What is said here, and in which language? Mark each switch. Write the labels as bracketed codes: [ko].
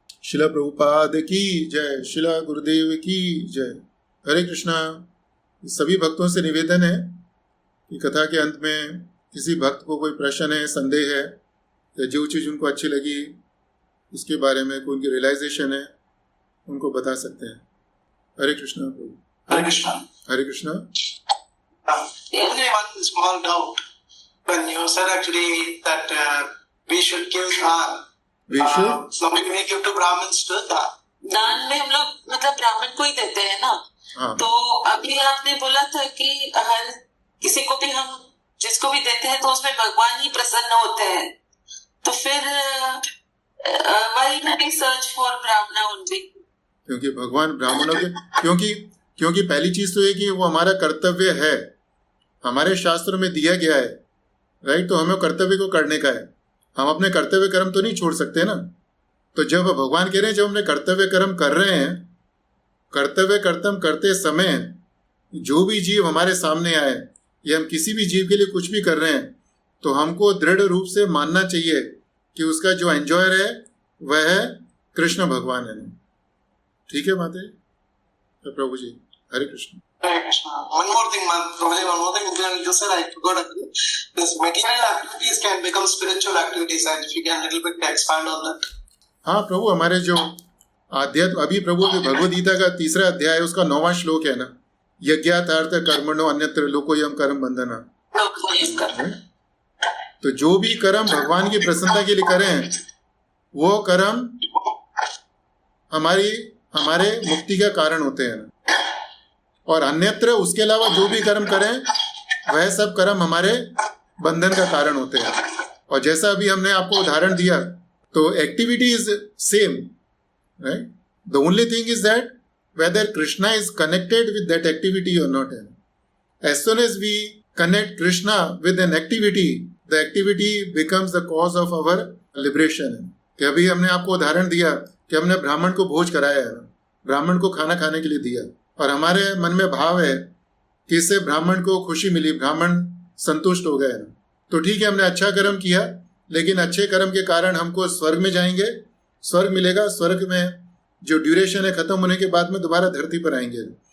[hi] शिला प्रभुपाद की जय, शिला गुरुदेव की जय। हरे कृष्णा। सभी भक्तों से निवेदन है कि कथा के अंत में किसी भक्त को कोई प्रश्न है, संदेह है, या जो चीज़ उनको अच्छी लगी उसके बारे में कोई उनकी रियलाइजेशन है, उनको बता सकते हैं। हरे कृष्णा प्रभु। Hare Krishna. Hare Krishna. [en] Only one small doubt when you said actually that we should give daan. So we give to Brahmins to daan. [hi] दान में हम लोग मतलब ब्राह्मण को ही देते हैं ना। हाँ। तो अभी आपने बोला था कि हर किसी को भी हम जिसको भी देते हैं तो उसमें भगवान ही प्रसन्न होते हैं। तो फिर [en] why we search for Brahmin only? [hi] क्योंकि भगवान ब्राह्मणों के क्योंकि पहली चीज तो है कि वो हमारा कर्तव्य है, हमारे शास्त्रों में दिया गया है, राइट। तो हमें कर्तव्य को करने का है, हम अपने कर्तव्य कर्म तो नहीं छोड़ सकते ना। तो जब भगवान कह रहे हैं जब हमने कर्तव्य कर्म कर रहे हैं, कर्तव्य कर्तव्य करते समय जो भी जीव हमारे सामने आए या हम किसी भी जीव के लिए कुछ भी कर रहे हैं, तो हमको दृढ़ रूप से मानना चाहिए कि उसका जो एंजॉयर है वह है कृष्ण भगवान है। ठीक है माते? तो प्रभु जी हरे Krishna. Hare Krishna. [en] One more thing, you said I forgot. This material activities can become spiritual activities, and if you can little bit expand on that. [hi] हाँ प्रभु, हमारे जो आध्यात्म अभी प्रभु की भगवद गीता का 3रा अध्याय उसका 9वां श्लोक है ना, [sa] यज्ञार्थ कर्मणो अन्यत्र लोकोयम कर्म बंधना। [hi] तो जो भी कर्म भगवान की प्रसन्नता के लिए करें वो कर्म हमारे मुक्ति का कारण होते हैं, और अन्यत्र उसके अलावा जो भी कर्म करें वह सब कर्म हमारे बंधन का कारण होते हैं। और जैसा अभी हमने आपको उदाहरण दिया, तो [en] Activity is same, right. The only thing is that whether Krishna is connected with that activity or not. As soon as we connect Krishna with an activity, the activity becomes the cause of our liberation. [hi] कि अभी हमने आपको उदाहरण दिया कि हमने ब्राह्मण को भोज कराया है, ब्राह्मण को खाना खाने के लिए दिया, और हमारे मन में भाव है कि इससे ब्राह्मण को खुशी मिली, ब्राह्मण संतुष्ट हो गए, तो ठीक है हमने अच्छा कर्म किया, लेकिन अच्छे कर्म के कारण हमको स्वर्ग में जाएंगे, स्वर्ग मिलेगा, स्वर्ग में जो ड्यूरेशन है खत्म होने के बाद में दोबारा धरती पर आएंगे।